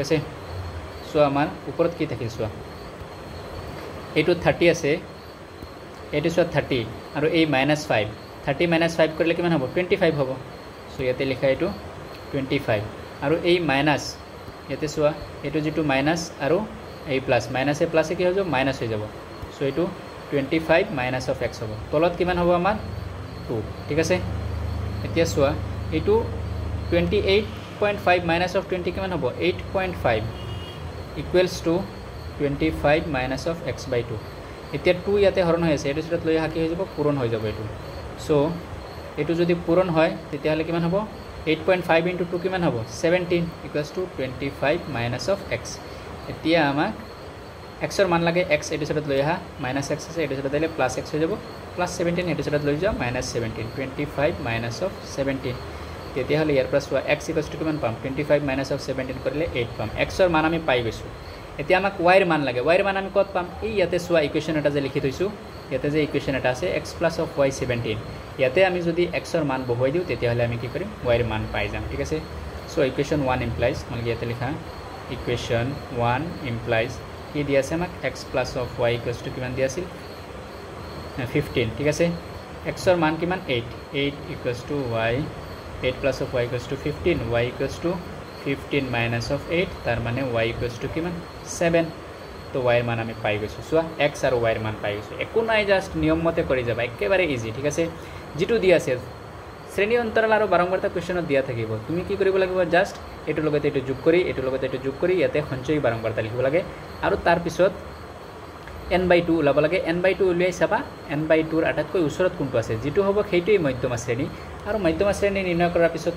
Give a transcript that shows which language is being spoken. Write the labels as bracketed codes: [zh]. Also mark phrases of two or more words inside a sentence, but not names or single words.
[as] আছে সো আমাৰ ওপৰত কি থাকিল চোৱা এইটো 30 আছে এইটো চোৱা 30 আৰু এই -5 30 -5 কৰিলে কিমান হ'ব 25 হ'ব সো ইয়াতে লিখা এইটো 25 আৰু এই মাইনাস ইয়াতে চোৱা এইটো যেটো মাইনাস আৰু এই প্লাস মাইনাসে প্লাসে কি হৈ যাব মাইনাস হৈ যাব সো এইটো 25 [en] minus of [as] x হ'ব তলত কিমান হ'ব আমাৰ 2 ঠিক আছে এতিয়া চোৱা এইটো 28.5 [en] minus of [as] 20 কিমান হ'ব 8.5 [en] equals to 25 minus of x by 2 [as] এতিয়া 2 ইয়াতে হৰণ হৈ আছে এটো সেটা লৈ হাকি হৈ যাব পূৰণ হৈ যাব এটো সো এটো যদি পূৰণ হয় তেতিয়া হলে কিমান হ'ব 8.5 into 2 কিমান হ'ব 17 [en] equals to 25 minus of [as] x এতিয়া আমাক x ৰ মান লাগে x এটো সেটা লৈ আহা minus x আছে এটো সেটা দিলে plus x হৈ যাব plus 17 এটো সেটা লৈ যাও minus 17 25 [en] minus of [as] 17 তেতিয়া হলে ইয়াৰ পৰা চোৱা x [en] equals to [as] কিমান পাম 25 [en] minus of [as] 17 কৰিলে 8 পাম x ৰ মান আমি পাই গৈছো এতিয়া আমাক y ৰ মান লাগে y ৰ মান আমি কত পাম এই ইয়াতে চোৱা ইকুৱেচন এটা যে লিখি থৈছো ইয়াতে যে ইকুৱেচন এটা আছে x + y 17 ইয়াতে আমি যদি x ৰ মান বহুৱাই দিও তেতিয়া হলে আমি কি কৰিম y ৰ মান পাই যাম ঠিক আছে সো [en] equation 1 implies [as] মানে ইয়াতে লিখা [en] equation 1 implies [as] কি দিয়া আছে আমাক x + y = কিমান দিয়া আছিল 15 ঠিক আছে x ৰ মান কিমান 8 = y 8 + y = 15 y = 15 [en] minus of [as] 8 তার মানে y [en] equals to [as] কিমান 7 তো y এর মান আমি পাই গৈছো সোয়া x আর y এর মান পাই গৈছো একো নাই জাস্ট নিয়ম মতে কৰি যাবা একেবাৰে ইজি ঠিক আছে যেটো দিয়া আছে শ্ৰেণী অন্তৰাল আৰু বাৰম্বাৰতা কোৱেশ্যনত দিয়া থাকিব তুমি কি কৰিব লাগিব জাস্ট এটো লগতে এটো যোগ কৰি এটো লগতে এটো যোগ কৰি ইয়াতে সঞ্চয় বাৰম্বাৰতা লিখিব লাগে আৰু তাৰ পিছত n/2 ওলাব লাগে n/2 উলিয়াই চাবা n/2 ৰ আটাইতকৈ ওচৰত কোনটো আছে যেটো হ'ব সেইটোই মধ্যমা শ্ৰেণী আৰু মধ্যমা শ্ৰেণী নিৰ্ণয় কৰাৰ পিছত